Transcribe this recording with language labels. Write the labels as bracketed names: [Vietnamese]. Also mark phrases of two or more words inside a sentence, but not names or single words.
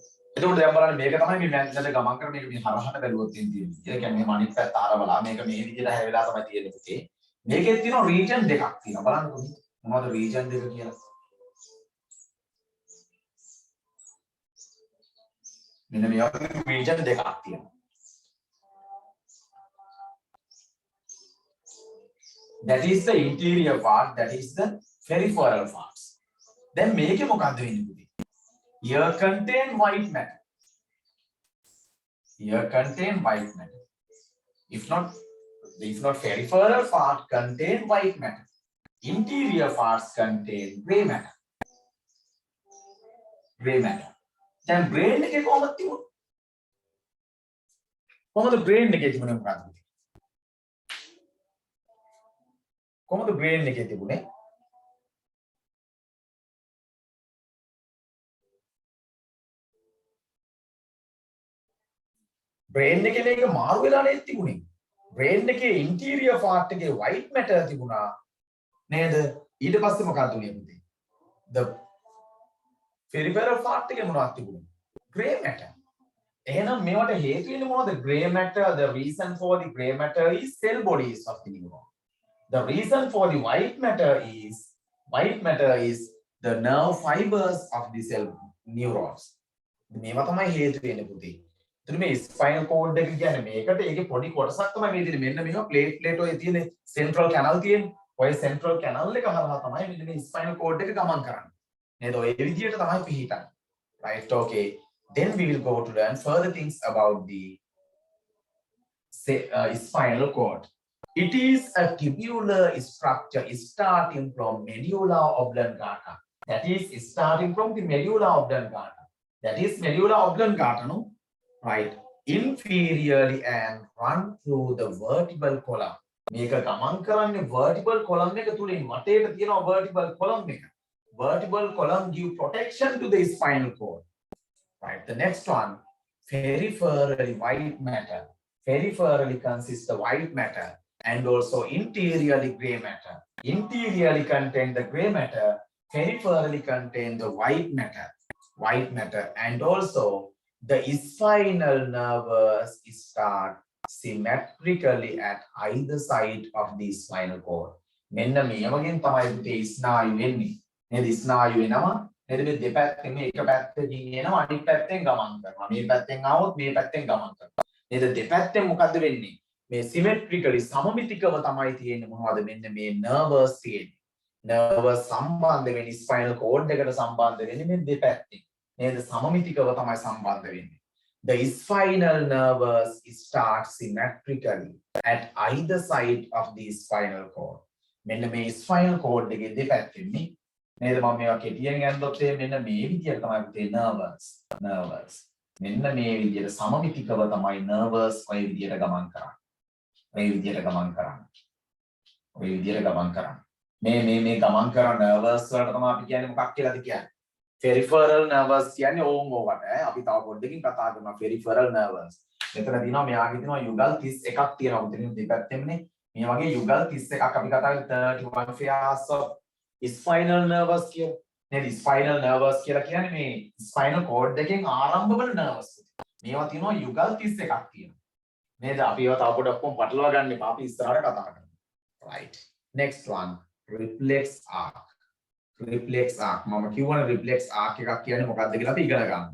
[Sinhala] එතකොට දැන් බලන්න මේක තමයි මේ මැද්දට ගමන් කරන මේක මේ හරහට බැලුවොත් තියෙන්නේ. ඒ කියන්නේ මේ අනිත් පැත්ත ආරවලා මේක මේ විදිහට හැරිලා තමයි තියෙන්නේ පුතේ. මේකේ තියෙනවා රීජන් දෙකක් තියෙනවා. බලන්නකෝ මොනවද රීජන් දෙක කියලා. මෙන්න මේ වගේ region දෙකක් තියෙනවා. [English] That is the interior part, that is the peripheral parts. [Sinhala] Then මේකේ මොකද්ද වෙන්නේ පුතේ? [English] Here contain white matter. If not peripheral part contain white matter. Interior parts contain gray matter. [Sinhala] දැන් brain එකේ කොහොමද තිබුණේ? කොහොමද brain එකේ තිබුණේ මොකක්ද? කොහොමද brain එකේ තිබුණේ? brain එකේ මේක මාරු වෙලා නේද තිබුණේ? brain එකේ [English] interior part [Sinhala] එකේ [English] white matter [Sinhala] තිබුණා නේද? ඊට පස්සේ මොකක්ද උනේ පුතේ? [English] The peripheral part [Sinhala] එකේ මොනවද තිබුණේ? [English] Gray matter. [Sinhala] එහෙනම් මේවට හේතු වෙන්නේ මොනවද? [English] Gray matter, the reason for the gray matter is cell bodies of the neuron. The reason for the white matter is the nerve fibers of the cell neurons. [Sinhala] මේවා තමයි හේතු වෙන්නේ පුතේ. එතන මේ [English] spinal cord [Sinhala] එක කියන්නේ මේකට ඒකේ පොඩි කොටසක් තමයි මේ තියෙන්නේ. මෙන්න මේවා plate ඔය තියෙන [English] central canal [Sinhala] තියෙන්නේ. ඔය [English] central canal [Sinhala] එක හරහා තමයි මෙන්න මේ [English] spinal cord [Sinhala] එක ගමන් කරන්නේ. නේද? ඔය විදියට තමයි පිහිටන්නේ. [English] Right, okay. Then we will go to learn further things about the spinal cord. It is a tubular structure starting from medulla oblongata. That is starting from the medulla oblongata. That is medulla oblongata, no? Right. Inferiorly and run through the vertebral column. [Sinhala] මේක ගමන් කරන්නේ [English] vertebral column [Sinhala] එක තුලින් වටේට තියෙනවා [English] vertebral column [Sinhala] එක. [English] Vertebral column give protection to the spinal cord. Right. The next one, peripherally white matter. Peripherally consists of white matter and also interiorly gray matter. Interiorly contain the gray matter, peripherally contain the white matter. White matter and also the spinal nerves start symmetrically at either side of the spinal cord. [Sinhala] මෙන්න මේ වගේම තමයි පුතේ ස්නායු වෙන්නේ. නේද? ස්නායු වෙනවා. නේද? මේ දෙපැත්තෙන් මේ එක පැත්තකින් එනවා අනිත් පැත්තෙන් ගමන් කරනවා. මේ පැත්තෙන් ආවොත් මේ පැත්තෙන් ගමන් කරනවා. නේද? දෙපැත්තෙන් මොකද්ද වෙන්නේ? මේ symmetrically සමමිතිකව තමයි තියෙන්නේ මොනවද? මෙන්න මේ nerves තියෙන්නේ. nerves සම්බන්ධ වෙන්නේ [English] spinal cord [Sinhala] එකට සම්බන්ධ වෙන්නේ මේ දෙපැත්තෙන්. නේද? සමමිතිකව තමයි සම්බන්ධ වෙන්නේ. [English] The spinal nerves start symmetrically at either side of the spinal cord. [Sinhala] මෙන්න මේ [English] spinal cord [Sinhala] එකේ දෙපැත්තෙන් නේ. නේද? මම මේවා කෙටියෙන් ගන්නොත් මෙන්න මේ විදියට තමයි පුතේ nerves. මෙන්න මේ විදියට සමමිතිකව තමයි nerves ඔය විදියට ගමන් කරන්නේ. ඔය විදියට ගමන් කරන්නේ. මේ ගමන් කරන nerves වලට තමයි අපි කියන්නේ මොකක් කියලාද කියන්නේ? [English] Peripheral nerves [Sinhala] කියන්නේ ඕම් ඕවට අපි තව පොඩ්ඩකින් කතා කරනවා [English] peripheral nerves. [Sinhala] මෙතන තියෙනවා මෙයාගේ තියෙනවා යුගල් 31ක් තියෙනවා උතනින් දෙපැත්තෙමනේ. මේ වගේ යුගල් 31ක් අපි කතා කරන්නේ [English] 31 pairs of spinal nerves [Sinhala] කියලා. නේද? [English] spinal nerves [Sinhala] කියලා කියන්නේ මේ [English] spinal cord [Sinhala] එකෙන් ආරම්භ වෙන nerves. මේවා තියෙනවා යුගල් 31ක් තියෙනවා. නේද? අපි ඒවා තව පොඩ්ඩක් කොම් පටලවා ගන්න එපා. අපි ඉස්සරහට කතා කරමු. [English] Right. Next one, reflex arc. Reflex arc. [Sinhala] මම කියවන [English] reflex arc [Sinhala] එකක් කියන්නේ මොකක්ද කියලා අපි ඉගෙන ගන්න.